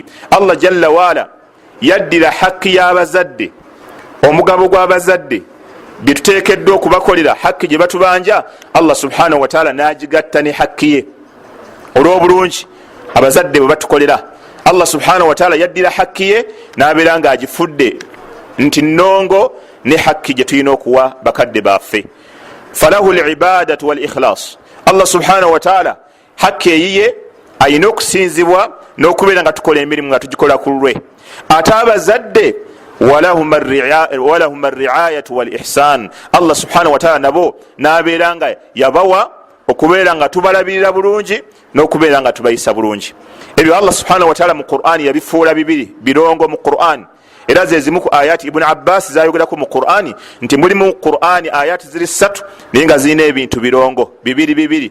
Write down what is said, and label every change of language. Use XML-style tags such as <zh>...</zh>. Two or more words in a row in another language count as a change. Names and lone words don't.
<lg>Allah</lg> <ar>جل وعلا</ar> <lg>yaddira haqqi y'abazadde, omugabo gw'abazadde bye tuteekeddwa okubakolera, haqqi gye batubanja, Allah</lg> <ar>سبحانه وتعالى</ar> <lg>n'agigatta ne haqqi ye olw'obulungi abazadde bwe batukolera. Allah</lg> <ar>سبحانه وتعالى</ar> <lg>yaddira haqqi ye n'abeera nga agifudde nti nnongo ne haqqi gye tulina okuwa bakadde baffe.</lg> <ar>فله العبادة والإخلاص.</ar> <lg>Allah</lg> <ar>سبحانه وتعالى</ar> <lg>haqqi eyiye ayina okusinzibwa n'okubeera nga tukola emirimu nga tugikola ku lulwe. ate abazadde</lg> <ar>ولهم الرعاية والإحسان.</ar> <lg>Allah</lg> <ar>سبحانه وتعالى</ar> <lg>nabo n'abeera nga yabawa okubeera nga tubalabirira bulungi n'okubeera nga tubayisa bulungi. ebyo Allah</lg> <ar>سبحانه وتعالى</ar> <lg>mu Qur'ani yabifuula bibiri birongo mu Qur'ani, era zezimu ku ayati Ibn Abbas zayogerako mu Qur'ani nti mulimu Qur'ani ayati ziri 3 naye nga zirina ebintu birongo bibiri.</lg>